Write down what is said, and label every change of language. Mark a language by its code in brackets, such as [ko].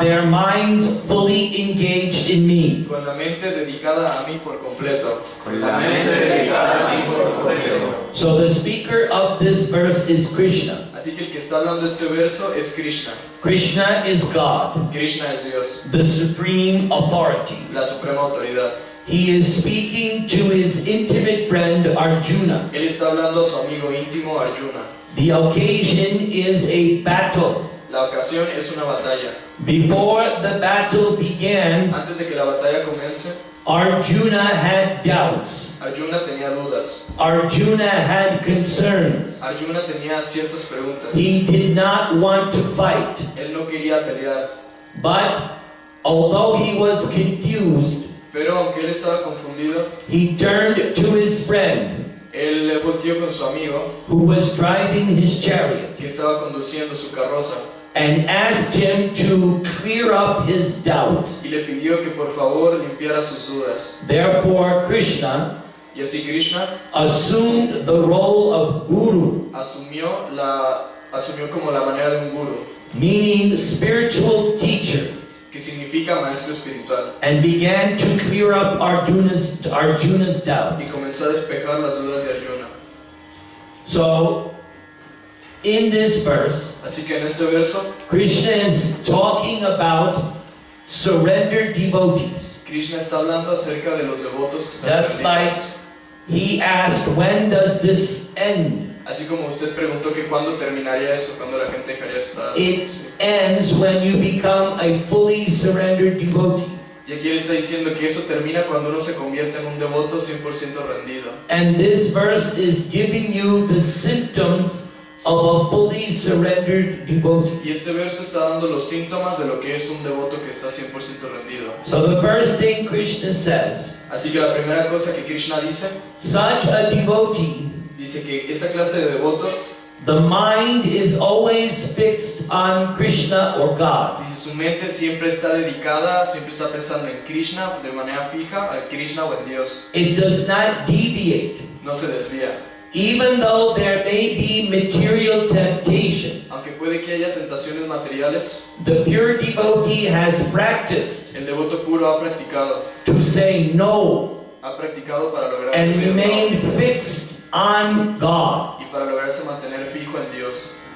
[en] their minds fully engaged in me. [es] Con la mente dedicada a mí por completo. Con la mente dedicada a mí por completo. [en] So the speaker of this verse is Krishna. [es] Así que el que está hablando este verso es Krishna. [en] Krishna is God, [es] Krishna es Dios, [en] the supreme authority. [es] la suprema autoridad. [en] He is speaking to his intimate friend Arjuna. [es] Él está hablando a su amigo íntimo Arjuna. [en] The occasion is a battle. [es] La ocasión es una batalla. [en] Before the battle began, [es] Antes de que la batalla comience, [en] Arjuna had doubts. [es] Arjuna tenía dudas. [en] Arjuna had concerns. [es] Arjuna tenía ciertas preguntas. [en] He did not want to fight. [es] Él no quería pelear. [en] But although he was confused, [es] Pero aunque él estaba confundido, [en] he turned to his friend [es] él le volteó con su amigo [en] who was driving his chariot [es] que estaba conduciendo su carroza [en] and asked him to clear up his doubts. [es] y le pidió que por favor limpiara sus dudas. [en] Therefore, Krishna [es] Y así Krishna [en] assumed the role of guru, [es] asumió como la manera de un guru, [en] meaning spiritual teacher, [es] que significa maestro espiritual, [en] and began to clear up Arjuna's [es] y [en] doubts. [es] comenzó a despejar las dudas de Arjuna. [en] So, in this verse, [es] Así que en este verso, [en] Krishna is talking about surrendered devotees. [es] Krishna está hablando acerca de los devotos que están [en] Just like [es] perdidos. [en] he asked, when does this end? [es] Así como usted preguntó que cuándo terminaría eso, cuándo la gente dejaría esta... [en] It ends when you become a fully surrendered devotee. [es] Y aquí él está diciendo que eso termina cuando uno se convierte en un devoto 100% rendido. [en] And this verse is giving you the symptoms of a fully surrendered devotee. [es] Y este verso está dando los síntomas de lo que es un devoto que está 100% rendido. [en] So the first thing Krishna says, [es] Así que la primera cosa que Krishna dice, [en] such a devotee, [es] dice que esa clase de devoto, [en] the mind is always fixed on Krishna or God. [es] dice su mente siempre está dedicada, siempre está pensando en Krishna de manera fija, a Krishna o en Dios. [en] It does not deviate. [es] No se desvía. [en] Even though there may be material temptations, [es] Aunque puede que haya tentaciones materiales, [en] the pure devotee has practiced [es] el devoto puro ha practicado [en] to say no [es] para lograr [en] and [es] decir no, [en] remain fixed on God. [es] y para lograrse mantener fijo en Dios.